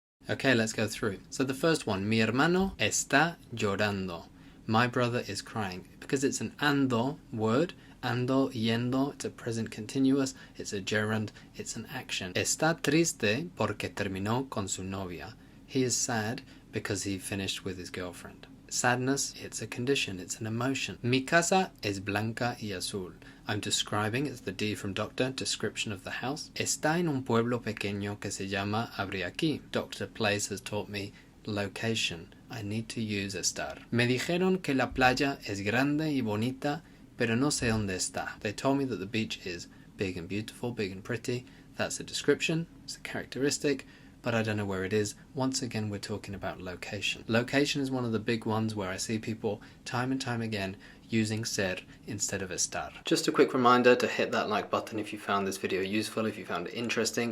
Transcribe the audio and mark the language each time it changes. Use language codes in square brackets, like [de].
[en] Okay, let's go through. So the first one, [es] mi hermano está llorando. [en] My brother is crying. Because it's an ando word, ando, yendo, it's a present continuous, it's a gerund, it's an action. [es] Está triste porque terminó con su novia. [en] He is sad because he finished with his girlfriend. Sadness, it's a condition, it's an emotion. [es] Mi casa es blanca y azul. [en] I'm describing, it's the D from doctor, description of the house. [es] Está en un pueblo pequeño que se llama Abriaquí. [en] Doctor place has taught me location. I need to use estar. [es] Me dijeron que la playa es grande y bonita, pero no sé dónde está. [en] They told me that the beach is big and beautiful, big and pretty. That's a description, it's a characteristic, but I don't know where it is. Once again, we're talking about location. Location is one of the big ones where I see people time and time again using ser instead of estar. Just a quick reminder to hit that like button if you found this video useful, if you found it interesting.